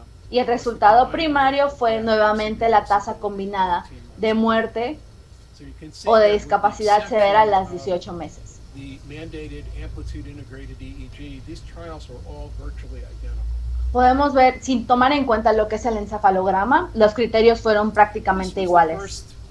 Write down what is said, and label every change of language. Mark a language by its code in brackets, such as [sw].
[es] Y el resultado primario fue nuevamente la tasa combinada de muerte o de discapacidad severa a los 18 meses. [en] The mandated amplitude integrated EEG, these trials are all virtually identical. [es] Podemos ver, sin tomar en cuenta lo que es el encefalograma, los criterios fueron prácticamente iguales.